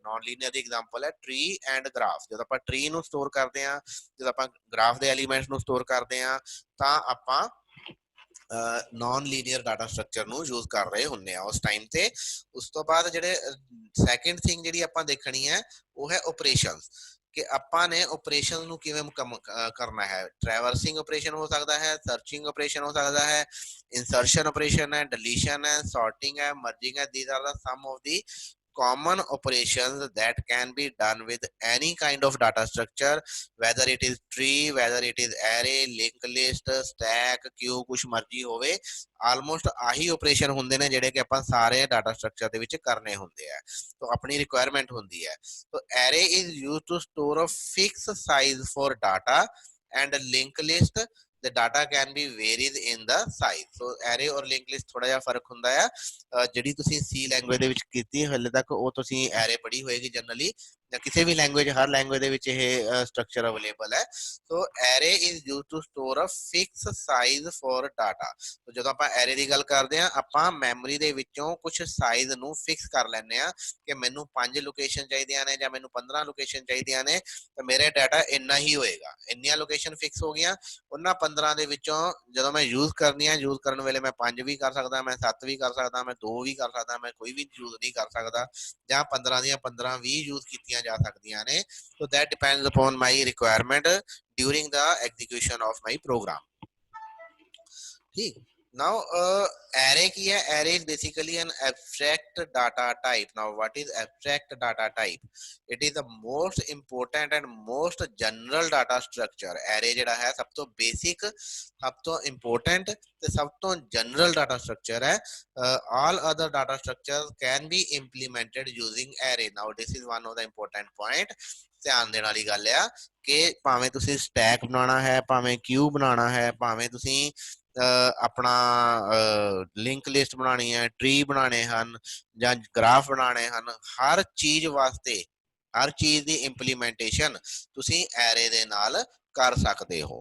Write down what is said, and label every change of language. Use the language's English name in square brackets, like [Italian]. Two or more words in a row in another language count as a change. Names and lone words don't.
[English] non linear [Punjabi] ਦੀ ਐਗਜ਼ਾਮਪਲ ਹੈ [English] tree and graph. [Punjabi] ਜਦੋਂ ਆਪਾਂ ਟਰੀ ਨੂੰ ਸਟੋਰ ਕਰਦੇ ਆ, ਜਦੋਂ ਆਪਾਂ ਗ੍ਰਾਫ ਦੇ ਐਲੀਮੈਂਟਸ ਨੂੰ ਸਟੋਰ ਕਰਦੇ ਆ, ਤਾਂ ਆਪਾਂ [English] non linear data structure [Punjabi] ਨੂੰ ਯੂਜ਼ ਕਰ ਰਹੇ ਹੁੰਦੇ ਆ ਉਸ ਟਾਈਮ ਤੇ। ਉਸ ਤੋਂ ਬਾਅਦ ਜਿਹੜੇ [English] second thing [Punjabi] ਜਿਹੜੀ ਆਪਾਂ ਦੇਖਣੀ ਹੈ ਉਹ ਹੈ ਆਪਰੇਸ਼ਨਸ, ਕਿ ਆਪਾਂ ਨੇ ਆਪਰੇਸ਼ਨ ਨੂੰ ਕਿਵੇਂ ਕਰਨਾ ਹੈ। [English] traversing operation [Punjabi] ਹੋ ਸਕਦਾ ਹੈ, [English] searching operation [Punjabi] ਹੋ ਸਕਦਾ ਹੈ, [English] insertion operation [Punjabi] ਹੈ, ਡਿਲੀਸ਼ਨ ਹੈ, ਸੌਰਟਿੰਗ ਹੈ, ਮਰਜਿੰਗ ਹੈ। [English] these are the some of the common operations that can be done with any kind of data structure, whether it is tree, whether it is array, linked list, stack, queue, [Punjabi] ਕੁਛ ਮਰਜੀ ਹੋਵੇ। ਆਲਮੋਸਟ ਆਹੀ ਆਪਰੇਸ਼ਨ ਹੁੰਦੇ ਨੇ ਜਿਹੜੇ ਕਿ ਆਪਾਂ ਸਾਰੇ [English] data structure [Punjabi] ਦੇ ਵਿੱਚ ਕਰਨੇ ਹੁੰਦੇ ਆ, ਤਾਂ ਆਪਣੀ ਰਿਕੁਆਇਰਮੈਂਟ ਹੁੰਦੀ ਹੈ। [English] So array is used to store a fixed size for data, and linked list the data can be varied in the size. So array और linked list [Punjabi] ਥੋੜਾ ਜਿਹਾ ਫਰਕ ਹੁੰਦਾ ਹੈ। ਜਿਹੜੀ ਤੁਸੀਂ C ਲੈਂਗੁਏਜ ਦੇ ਵਿੱਚ ਕੀਤੀ ਹਲੇ ਤੱਕ ਉਹ ਤੁਸੀਂ array ਪੜ੍ਹੀ ਹੋਏਗੀ ਜਨਰਲੀ, ਜਾਂ ਕਿਸੇ ਵੀ ਲੈਂਗੁਏਜ, ਹਰ ਲੈਂਗੁਏਜ ਦੇ ਵਿੱਚ ਇਹ ਸਟਰਕਚਰ ਅਵੇਲੇਬਲ ਹੈ। ਸੋ array is used to store a fixed size for data. ਸੋ ਜਦੋਂ ਆਪਾਂ array ਦੀ ਗੱਲ ਕਰਦੇ ਹਾਂ, ਆਪਾਂ ਮੈਮਰੀ ਦੇ ਵਿੱਚੋਂ ਕੁਝ ਸਾਈਜ਼ ਨੂੰ ਫਿਕਸ ਕਰ ਲੈਂਦੇ ਆ ਕਿ ਮੈਨੂੰ 5 ਲੋਕੇਸ਼ਨ ਚਾਹੀਦੀਆਂ ਨੇ ਜਾਂ ਮੈਨੂੰ 15 ਲੋਕੇਸ਼ਨ ਚਾਹੀਦੀਆਂ ਨੇ, ਤਾਂ ਮੇਰੇ ਡਾਟਾ ਇੰਨਾ ਹੀ ਹੋਏਗਾ। ਇੰਨੀਆਂ ਲੋਕੇਸ਼ਨ ਫਿਕਸ ਹੋ ਗਈਆਂ, ਉਹਨਾਂ 15 ਦੇ ਵਿੱਚੋਂ ਜਦੋਂ ਮੈਂ ਯੂਜ਼ ਕਰਨੀ ਆ, ਯੂਜ਼ ਕਰਨ ਵੇਲੇ ਮੈਂ 5 ਵੀ ਕਰ ਸਕਦਾ, ਮੈਂ 7 ਵੀ ਕਰ ਸਕਦਾ, ਮੈਂ 2 ਵੀ ਕਰ ਸਕਦਾ, ਮੈਂ ਕੋਈ ਵੀ ਯੂਜ਼ ਨਹੀਂ ਕਰ ਸਕਦਾ, ਜਾਂ 15 ਦੀਆਂ 15 ਵੀ ਯੂਜ਼ ਕੀਤੀਆਂ ਜਾ ਸਕਦੀਆਂ ਨੇ। [English] So that depends upon my requirement during the execution of my program. [Punjabi] ठीक। [English] Now array [Punjabi] ਕੀ ਹੈ, [English] array is basically an abstract data type. Now what is abstract data type? It is the most important and most general data structure. [Punjabi] array ਜਿਹੜਾ ਹੈ ਸਭ ਤੋਂ basic, ਸਭ ਤੋਂ important ਤੇ ਸਭ ਤੋਂ [English] general data structure [Punjabi] ਹੈ। [English] all other data structures can be implemented using array. Now this is one of the important point. [Punjabi] ਧਿਆਨ ਦੇਣ ਵਾਲੀ ਗੱਲ ਆ ਕਿ ਭਾਵੇਂ ਤੁਸੀਂ ਸਟੈਕ ਬਣਾਉਣਾ ਹੈ, ਭਾਵੇਂ ਕਿਊ ਬਣਾਉਣਾ ਹੈ, ਭਾਵੇਂ ਤੁਸੀਂ ਆਪਣਾ [English] link list [Punjabi] ਬਣਾਉਣੀ ਹੈ, ਟਰੀ ਬਣਾਉਣੇ ਹਨ ਜਾਂ ਗ੍ਰਾਫ ਬਣਾਉਣੇ ਹਨ, ਹਰ ਚੀਜ਼ ਵਾਸਤੇ, ਹਰ ਚੀਜ਼ ਦੀ ਇੰਪਲੀਮੈਂਟੇਸ਼ਨ ਤੁਸੀਂ ਐਰੇ ਦੇ ਨਾਲ ਕਰ ਸਕਦੇ ਹੋ।